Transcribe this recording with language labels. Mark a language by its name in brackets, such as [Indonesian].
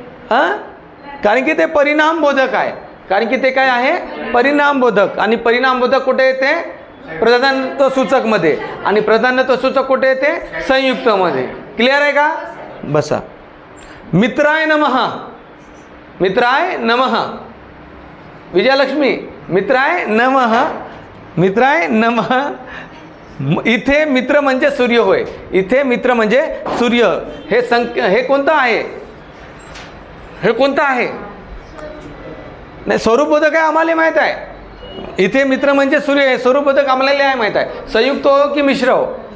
[Marathi] हां. कारण की ते परिणामबोधक आहे. कारण की ते काय आहे? परिणामबोधक. आणि परिणामबोधक कुठे येते? प्रधानत्व सूचकमध्ये. आणि प्रधानत्व सूचक कुठे येते? संयुक्तमध्ये. क्लिअर आहे का? बसा. [Sanskrit] मित्राय नमः, मित्राय नमः, विजयलक्ष्मी मित्राय नमः, मित्राय नमः. [Marathi] इथे मित्र म्हणजे सूर्य होय, इथे मित्र म्हणजे सूर्य. हे कोणतं आहे, हे कोणतं आहे? नाही, स्वरूपबोधक आहे आम्हाला माहीत आहे. इथे मित्र म्हणजे सूर्य आहे, स्वरूपबोधक आम्हाला आहे माहीत आहे. संयुक्त हो की मिश्र हो?